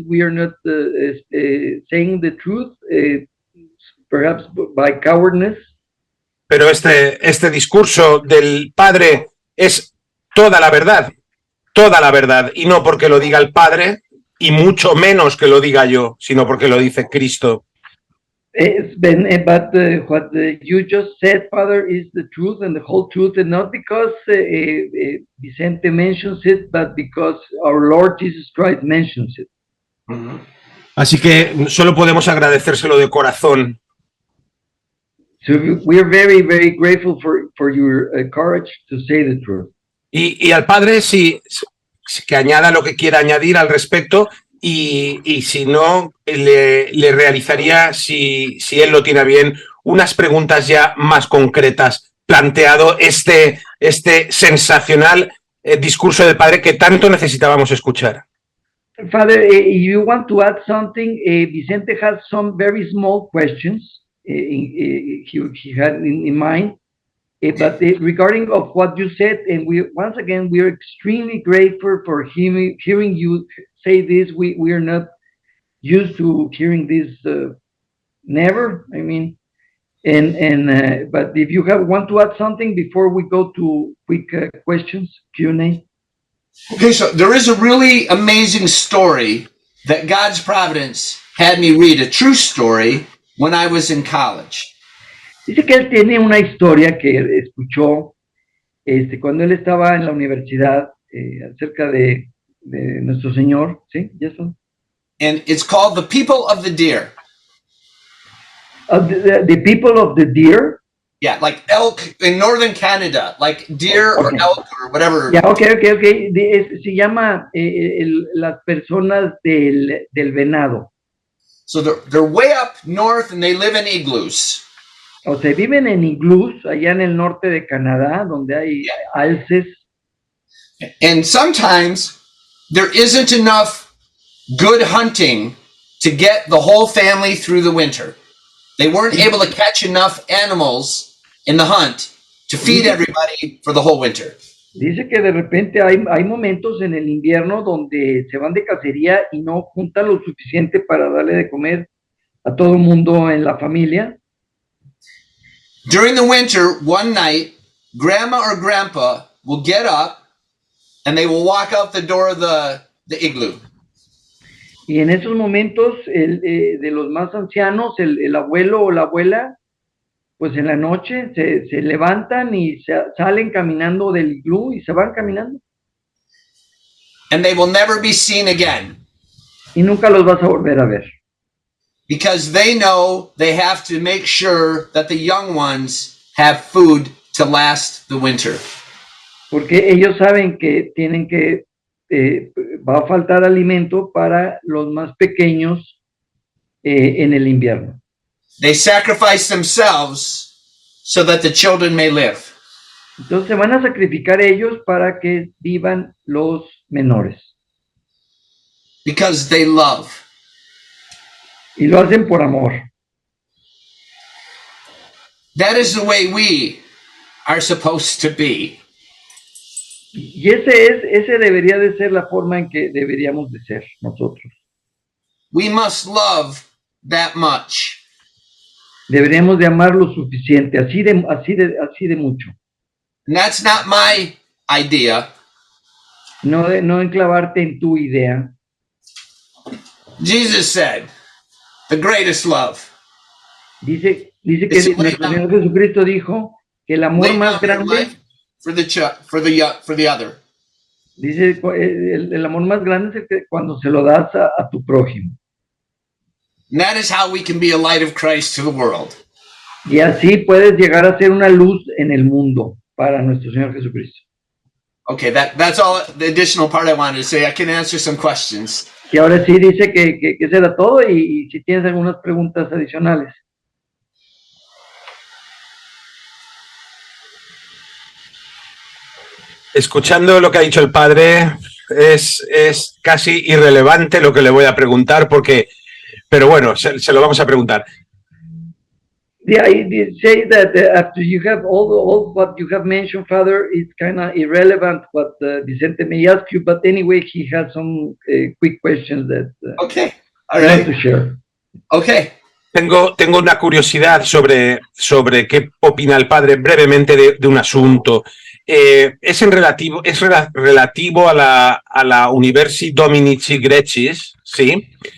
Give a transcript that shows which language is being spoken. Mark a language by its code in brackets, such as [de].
[en] We are not saying the truth, perhaps by cowardness. [es] Pero este discurso del Padre es toda la verdad, y no porque lo diga el Padre, y mucho menos que lo diga yo, sino porque lo dice Cristo. [en] But what you just said, Father, is the truth and the whole truth, and not because Vicente mentions it, but because our Lord Jesus Christ mentions it. [es] Así que solo podemos agradecérselo de corazón. [en] So we are very, very grateful for your courage to say the truth. [es] Y al Padre, si que añada lo que quiera añadir al respecto, y si no, le realizaría, si él lo tiene bien, unas preguntas ya más concretas, planteado este sensacional discurso del Padre que tanto necesitábamos escuchar. [en] Father, you want to add something? Vicente has some very small questions he had in mind. But regarding of what you said, and once again, we are extremely grateful for hearing you say this. We are not used to hearing this, never. I mean, but if you want to add something before we go to quick questions, Q&A. Okay, so there is a really amazing story that God's providence had me read, a true story, when I was in college. [es] Dice que él tiene una historia que escuchó cuando él estaba en la universidad acerca de nuestro Señor, ¿sí? ¿Eso? [en] And it's called The People of the Deer. The People of the Deer? Yeah, like elk in northern Canada, like deer or elk or whatever. Yeah, okay. [es] Se llama las personas del venado. [en] So they're way up north and they live in igloos. [es] O sea, viven en iglús allá en el norte de Canadá, donde hay alces. [en] And sometimes there isn't enough good hunting to get the whole family through the winter. They weren't able to catch enough animals in the hunt to feed everybody for the whole winter. [es] Dice que de repente hay momentos en el invierno donde se van de cacería y no juntan lo suficiente para darle de comer a todo el mundo en la familia. [en] During the winter, one night, grandma or grandpa will get up and they will walk out the door of the igloo. [es] Y en esos momentos, de los más ancianos, el abuelo o la abuela, pues en la noche se levantan y salen caminando del iglú y se van caminando. [en] And they will never be seen again. [es] Y nunca los vas a volver a ver. [en] Because they know they have to make sure that the young ones have food to last the winter. [es] Porque ellos saben que tienen que, va a faltar alimento para los más pequeños en el invierno. [en] They sacrifice themselves so that the children may live. [es] Entonces se van a sacrificar ellos para que vivan los menores. [en] Because they love. [es] Y lo hacen por amor. [en] That is the way we are supposed to be. [es] Y ese debería de ser la forma en que deberíamos de ser nosotros. [en] We must love that much. [es] Deberíamos de amar lo suficiente, así de mucho. [en] And that's not my idea. [es] No enclavarte en tu idea. [en] Jesus said, the greatest love. [es] Dice que nuestro Señor Jesucristo dijo que el amor más grande [en] for the other. [es] Dice el amor más grande es el que cuando se lo das a tu prójimo. [en] And that is how we can be a light of Christ to the world. [es] Y así puedes llegar a ser una luz en el mundo para nuestro Señor Jesucristo. [en] Okay, that's all the additional part I wanted to say. I can answer some questions. [es] Y ahora sí dice que será todo y si tienes algunas preguntas adicionales. Escuchando lo que ha dicho el padre, es casi irrelevante lo que le voy a preguntar, pero bueno, se lo vamos a preguntar. [en] Yeah, I did say that after you have all what you have mentioned, Father, it's kind of irrelevant what Vicente may ask you, but anyway, he has some quick questions that Okay. All I want to share. Okay. [es] Tengo una curiosidad sobre qué opina el padre brevemente de un asunto. Es relativo a la Universi Dominici Greccis, ¿sí?